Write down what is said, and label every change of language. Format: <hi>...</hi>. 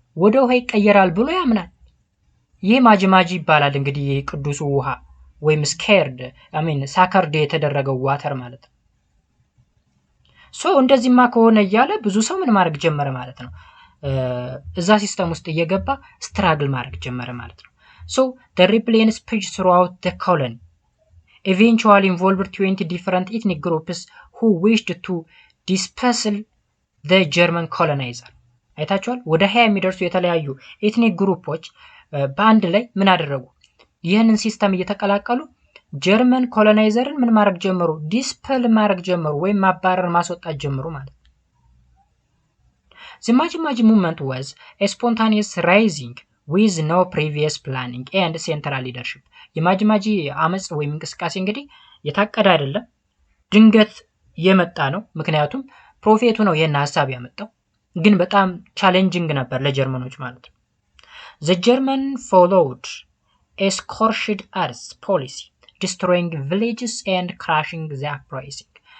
<am>ወደ ውሃ ይቀየራል ብሎ ያምናል። ይህ ማጂ ማጂ ይባላል። እንግዲህ ቅዱሱ ውሃ ወይም ስኬርድ ሳከርድ የተደረገው ዋተር ማለት ነው። እንደዚህማ ከሆነ እያለ ብዙ ሰው ምን ማድረግ ጀመረ ማለት ነው? እዛ ሲስተም ውስጥ እየገባ ስትራግል ማድረግ ጀመረ ማለት ነው።</am> <en>the rebellion spread throughout the colony, eventually involved 20 different ethnic groups who wished to dispersal the German colonizer.</en> <am>አይታችኋል? ወደ 20 የሚደርሱ የተለያዩ ኤትኒክ ግሩፖች በአንድ ላይ ምን አደረጉ? ይህንን ሲስተም እየተቀላቀሉ ጀርመን ኮሎናይዘርን ምን ማድረግ ጀመሩ? ዲስፐል ማድረግ ጀመሩ ወይም ማባረር ማስወጣት ጀመሩ ማለት ነው።</am> <en>The Maji Maji movement was a spontaneous rising with no previous planning and central leadership.</en> <am>የማጂ ማጂ አመጽ ወይም እንቅስቃሴ እንግዲህ የታቀደ አይደለም፣ ድንገት የመጣ ነው። ምክንያቱም ፕሮፌቱ ነው ይሄን ሐሳብ ያመጣው፣ ግን በጣም ቻሌንጂንግ ነበር ለጀርመኖች ማለት ነው።</am> <en>The German followed a scorched earth policy, destroying villages and crashing the uprising.</en>